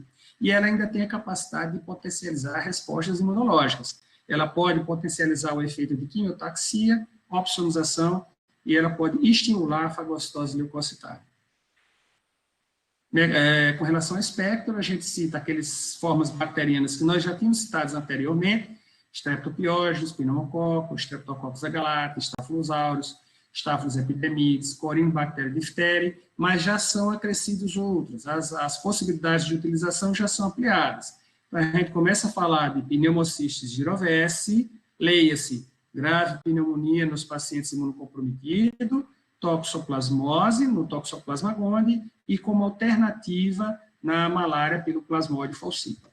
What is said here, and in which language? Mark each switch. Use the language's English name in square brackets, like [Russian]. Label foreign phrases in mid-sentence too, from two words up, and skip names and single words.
[Portuguese] E ela ainda tem a capacidade de potencializar respostas imunológicas. Ela pode potencializar o efeito de quimiotaxia, opsonização, e ela pode estimular a fagocitose leucocitária. Com relação ao espectro, a gente cita aquelas formas bacterianas que nós já tínhamos citados anteriormente, Streptopiógenes, Pneumococcus, Streptococcus agalacti, Staphylococcus aureus, Staphylococcus epidermidis, Corynebacterium diphtheriae, mas já são acrescidos outros, as possibilidades de utilização já são ampliadas. Então, a gente começa a falar de pneumocistis girovese, leia-se, grave pneumonia nos pacientes imunocomprometidos, toxoplasmose no Toxoplasma gondii e como alternativa na malária pelo Plasmodium falciparum.